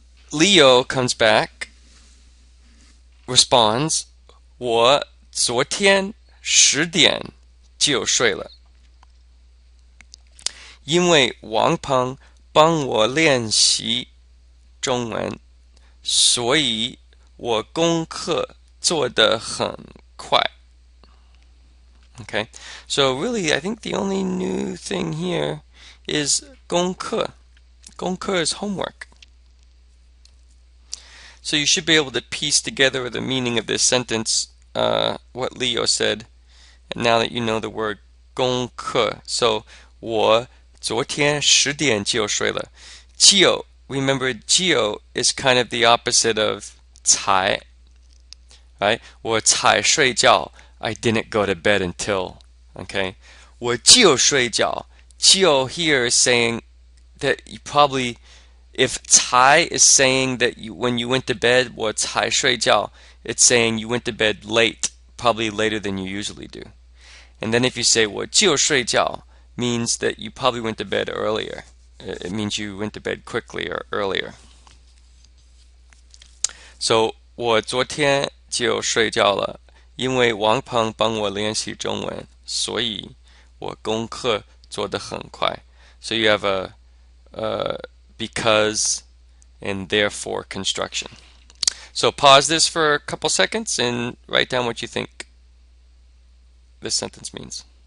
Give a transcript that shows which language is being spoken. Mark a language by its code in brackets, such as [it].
[en] Leo comes back, responds, [zh] 我昨天10点就睡了，因为王鹏帮我练习中文，所以我功课做得很快。 [en] Okay, so really I think the only new thing here is 功课. 功课 is homework. So you should be able to piece together the meaning of this sentence, what Leo said, now that you know the word 功课. So [zh] 我昨天10点就睡了. [en] 就 remember jiu is kind of the opposite of 才, right? [zh] 我才睡觉, [en] I didn't go to bed until, okay? [zh] 我就睡觉, [en] jiu here is saying that you probably, if 才 is saying that when you went to bed, [zh] 我才睡觉, [en] it's saying you went to bed late, probably later than you usually do. And then if you say [zh] 我就睡觉, [en] means that you probably went to bed earlier. It means you went to bed quickly or earlier. [zh] So 我昨天就睡觉了，因为王鹏帮我练习中文，所以我功课做得很快. [en] So you have a because and therefore construction. So pause this for a couple seconds and write down what you think this sentence means.